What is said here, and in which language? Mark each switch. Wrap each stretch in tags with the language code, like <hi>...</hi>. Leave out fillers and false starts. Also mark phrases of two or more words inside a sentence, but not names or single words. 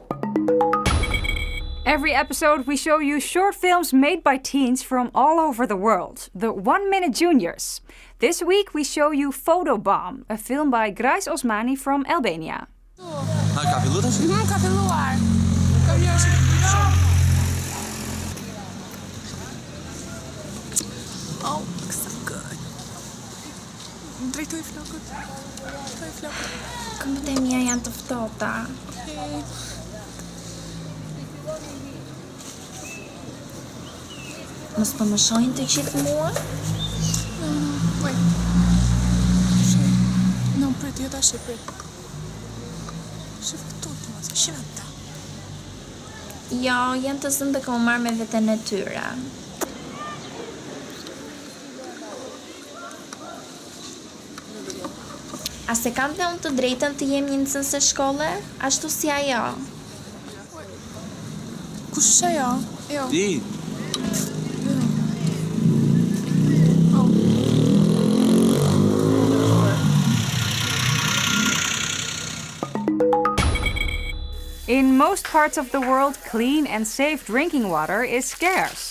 <en>Every episode we show you short films made by teens from all over the world, the 1 Minute Juniors. This week we show you Photobomb, a film by Grais Osmani from Albania. Oh, looks so good.</en> <sq>Drejtuj flokët. Drejtuj flokët. Këmbët e mia janë të ftohta. Okay. Mos po më shohin të gjithë mua?</sq> <en>Wait. No,</en> <sq>prit, jo tash, prit. Shif këtu të mos, shif ata. Jo, janë të zënë dhe ka më marrë me veten e tyre. A se kam dhe unë të drejtën të jem një nxënëse shkolle, ashtu si ajo? Kush është ajo? Jo. Ti.</sq> <en>In most parts of the world, clean and safe drinking water is scarce.</en>